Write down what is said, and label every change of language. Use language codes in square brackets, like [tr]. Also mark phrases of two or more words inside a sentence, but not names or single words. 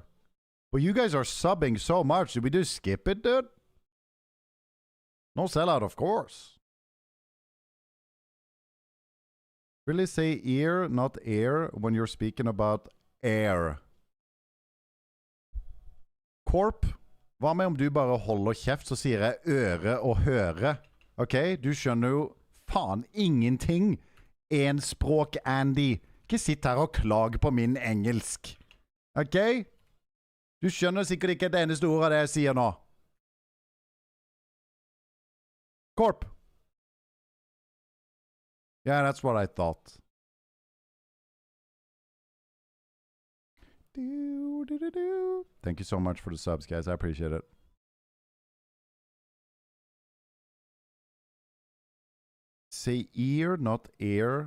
[en] But you guys are subbing so much. Did we just skip it, dude? No sellout, of course. Really say ear, not air, when you're speaking about air. Corp, [no] hva med om du bare holder kjeft, så sier jeg øre og høre? Ok, du skjønner jo faen ingenting. En språk, Andy. Ikke sitt her og klag på min engelsk. Ok? Du skjønner sikkert ikke et eneste ord av det jeg sier nå. Corp. [en] Yeah, that's what I thought. Thank you so much for the subs, guys. I appreciate it. Say ear, not air.